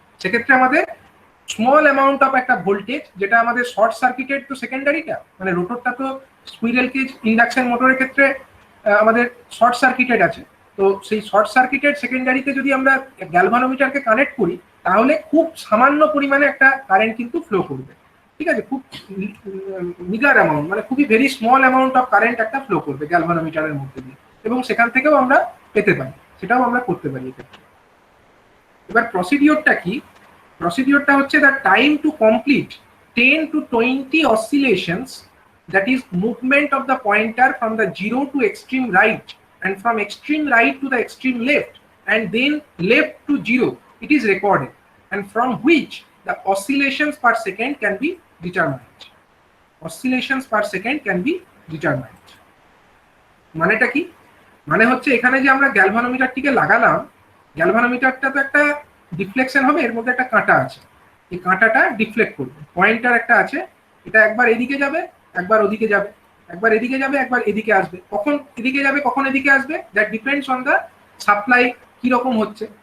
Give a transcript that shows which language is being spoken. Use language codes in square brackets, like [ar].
[bn] সেক্ষেত্রে আমাদের [en] small amount of [bn] একটা ভোল্টেজ, যেটা আমাদের শর্ট সার্কিটেড তো সেকেন্ডারিটা, মানে রোটরটা তো স্কুইরেল কেজ ইন্ডাকশন মোটরের ক্ষেত্রে আমাদের শর্ট সার্কিটেড আছে, তো সেই শর্ট সার্কিটেড সেকেন্ডারিতে যদি আমরা গ্যালভানোমিটারকে কানেক্ট করি তাহলে খুব সামান্য পরিমাণে একটা কারেন্ট কিন্তু ফ্লো করবে। ঠিক আছে, খুব মিগার অ্যামাউন্ট, মানে খুবই [en] very small amount of current [bn] একটা ফ্লো করবে গ্যালভানোমিটারের মধ্যে দিয়ে, এবং সেখান থেকেও আমরা পেতে পারি, সেটাও আমরা করতে পারি এক্ষেত্রে। এবার প্রসিডিওরটা কি? প্রসিডিওরটা হচ্ছে [en] The time to complete 10 to 20 oscillations, that is movement of the pointer from the 0 to extreme right and from extreme right to the extreme left and then left to 0, it is recorded, and from which the oscillations per second can be determined. Oscillations per second can be determined. [bn] মানেটা কি? মানে হচ্ছে এখানে যে আমরা গ্যালভানোমিটারটিকে লাগালাম, গ্যালভানোমিটারটা তো একটা ডিফ্লেকশন হবে, এর মধ্যে একটা কাঁটা আছে, এই কাঁটাটা ডিফ্লেক্ট করবে, পয়েন্টার একটা আছে, এটা একবার এদিকে যাবে একবার ওদিকে যাবে, একবার এদিকে যাবে একবার এদিকে আসবে, কখন এদিকে যাবে কখন এদিকে আসবে [en] that depends on the supply [bn] কিরকম হচ্ছে।